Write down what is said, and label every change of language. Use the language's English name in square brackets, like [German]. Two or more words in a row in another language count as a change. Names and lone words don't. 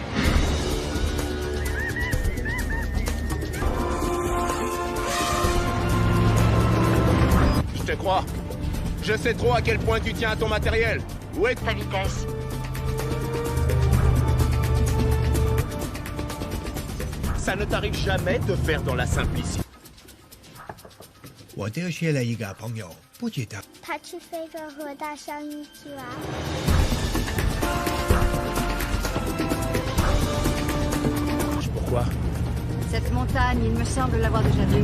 [French] Je te crois. Je sais trop à quel point tu tiens à ton matériel. Où est Ta vitesse. Ça ne t'arrive jamais de faire dans la simplicité. [Chinese] 我丢失了一个朋友，不记得。他去非洲和大象一起玩。 [French] Pourquoi? Cette montagne, il me semble l'avoir déjà vue.